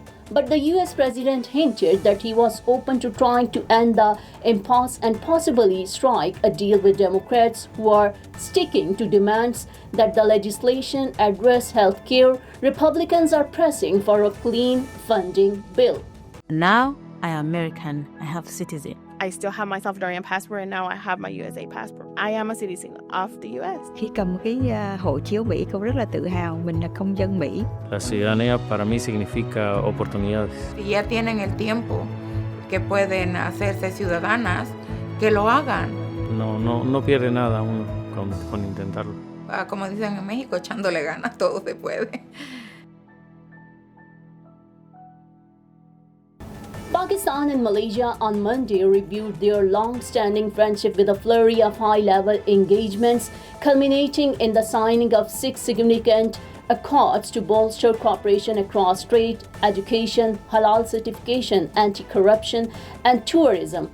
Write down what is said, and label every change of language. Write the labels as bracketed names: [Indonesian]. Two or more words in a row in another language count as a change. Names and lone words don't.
[English] But the US president hinted that he was open to trying to end the impasse and possibly strike a deal with Democrats who are sticking to demands that the legislation address health care. Republicans are pressing for a clean funding bill. Now I am American. I have citizen. I still have my Salvadorian passport and now I have my USA passport. I am a citizen of the US. [Vietnamese] Khi cầm cái hộ chiếu Mỹ, cô rất là tự hào mình là công dân Mỹ. [Spanish] La ciudadanía para mí significa oportunidades. Si ya tienen el tiempo que pueden hacerse ciudadanas, que lo hagan. No pierde nada uno con intentarlo. Como dicen en México, echándole ganas, todo se puede. [English] Pakistan and Malaysia on Monday reviewed their long-standing friendship with a flurry of high-level engagements, culminating in the signing of 6 significant accords to bolster cooperation across trade, education, halal certification, anti-corruption, and tourism.